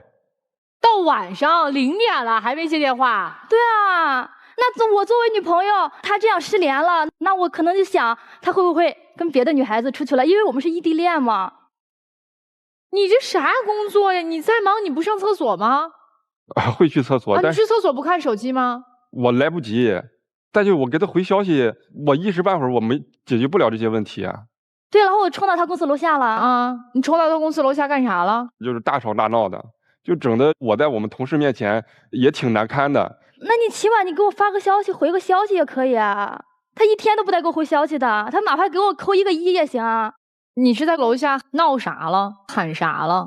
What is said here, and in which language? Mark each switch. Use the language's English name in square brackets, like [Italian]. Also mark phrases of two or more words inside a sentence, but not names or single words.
[Chinese] 到晚上0點了還沒接電話。對啊，那我作為女朋友，他這樣失聯了，那我可能就想他會不會跟別的女孩子出去了，因為我們是異地戀嘛。你這啥工作呀？你在忙你不上廁所嗎？會去廁所，但是你去廁所不看手機嗎？我來不及，但就我給他回消息，我一時半會兒我沒解決不了這些問題啊。對，然後我衝到他公司樓下了啊！你衝到他公司樓下幹啥了？就是大吵大鬧的，就整得我在我們同事面前也挺難堪的。那你起碼你給我發個消息，回個消息也可以啊。他一天都不带給我回消息的，他哪怕給我扣1個1也行啊。你是在樓下鬧啥了？喊啥了？